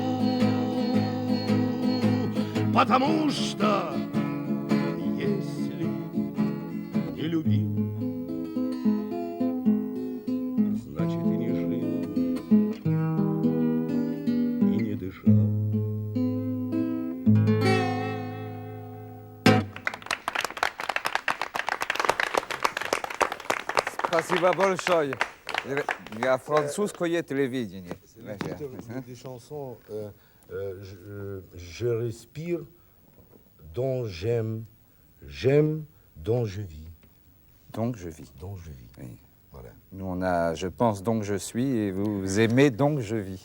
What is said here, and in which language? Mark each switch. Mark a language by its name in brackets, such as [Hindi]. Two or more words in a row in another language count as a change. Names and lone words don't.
[Russian] потому что если не любил, значит и не жил, и не дышал. Спасибо большое. Я французское телевидение. [French] Des chansons, je respire, dont j'aime, j'aime, dont je vis. Donc je vis. Donc je vis. Oui. Voilà. Nous, on a je pense donc je suis et vous aimez donc je vis.